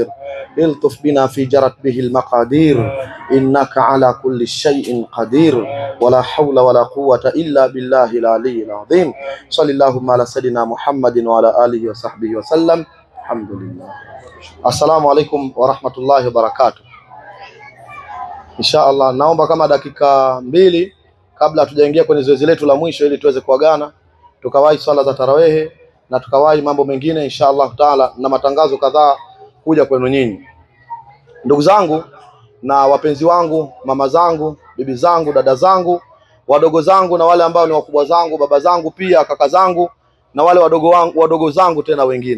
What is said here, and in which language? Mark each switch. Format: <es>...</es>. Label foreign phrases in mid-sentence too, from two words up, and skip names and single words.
<ar>الطف بنا في جرت به المقادير إنك على كل شيء قدير ولا حول ولا قوة إلا بالله العلي العظيم. صلى اللهم على سيدنا محمد وعلى آله وصحبه وسلم. الحمد لله. السلام عليكم ورحمة الله وبركاته. إن شاء الله,</ar> <sw>naomba kama dakika mbili kabla tujaingia kwenye zoezi letu la mwisho, ili tuweze kuagana, tukawahi swala za tarawehe na tukawahi mambo mengine</sw> <ar>إن شاء الله تعالى,</ar> <sw>na matangazo kadhaa kuja kwenu nyinyi ndugu zangu na wapenzi wangu, mama zangu, bibi zangu, dada zangu, wadogo zangu na wale ambao ni wakubwa zangu, baba zangu pia, kaka zangu na wale wadogo zangu tena wengine.</sw>